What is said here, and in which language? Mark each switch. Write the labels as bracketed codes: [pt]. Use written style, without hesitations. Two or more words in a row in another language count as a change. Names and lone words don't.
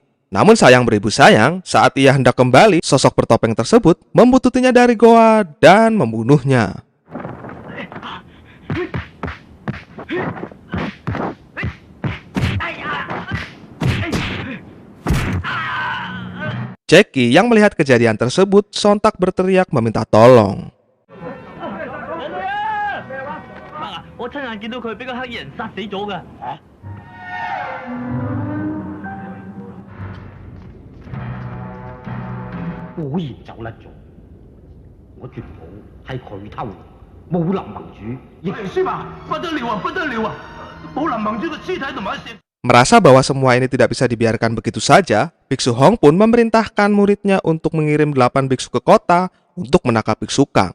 [id] Namun sayang beribu sayang, saat ia hendak kembali, sosok bertopeng tersebut membututinya dari goa dan membunuhnya. Jackie yang melihat kejadian tersebut sontak berteriak meminta tolong. [yue] 我親眼見到佢俾個黑衣人殺死咗㗎。果然走甩咗，我條寶係佢偷嘅，武林盟主亦係輸吧，不得了啊，不得了啊！武林盟主嘅屍體同埋一石。 [id] Merasa bahwa semua ini tidak bisa dibiarkan begitu saja, Biksu Hong pun memerintahkan muridnya untuk mengirim 8 biksu ke kota untuk menangkap Biksu Kang.